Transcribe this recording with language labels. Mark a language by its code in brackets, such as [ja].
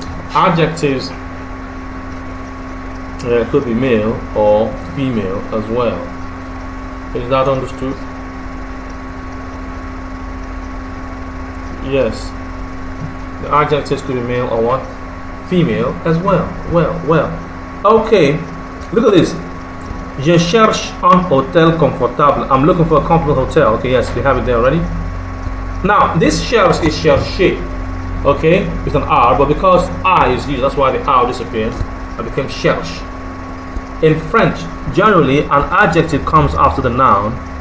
[en] Adjectives could be male or female as well. Is that understood? Yes. The adjectives could be male or what? Female as well. Well. Okay. Look at this. [fr] Je cherche un hôtel confortable. [en] I'm looking for a comfortable hotel. Okay, yes, we have it there already. Now, this cherche is chercher. Okay, with an R, but because I is used, that's why the R disappeared. It became cherche. In French, generally, an adjective comes after the noun.